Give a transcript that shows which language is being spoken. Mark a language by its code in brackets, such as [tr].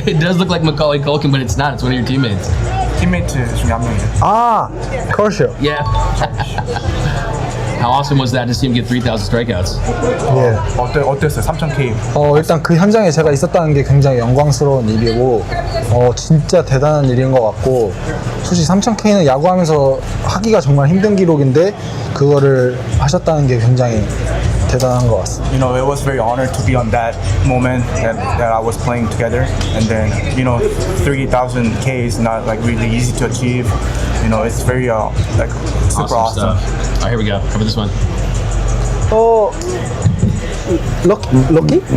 [en] it does look like Macaulay Culkin, but it's not. It's one of your teammates. [ko] 팀메이트 중에 한 명이래. [en] Kershaw. Yeah. How awesome was that to see him get 3,000 strikeouts? [ko] 예. 어땠어요? 3,000K. 일단 그 현장에 제가 있었다는 게 굉장히 영광스러운 일이고, 진짜 대단한 일인 것 같고, 솔직히 3,000K는 야구하면서 하기가 정말 힘든 기록인데, 그거를 하셨다는 게 굉장히 대단한 것 같습니다. [en] You know, it was very honored to be on that moment that I was playing together. And then, you know, 3,000K is not like really easy to achieve. it's very like super awesome. Stuff. All right, here we go. Cover this one. Oh, Loki?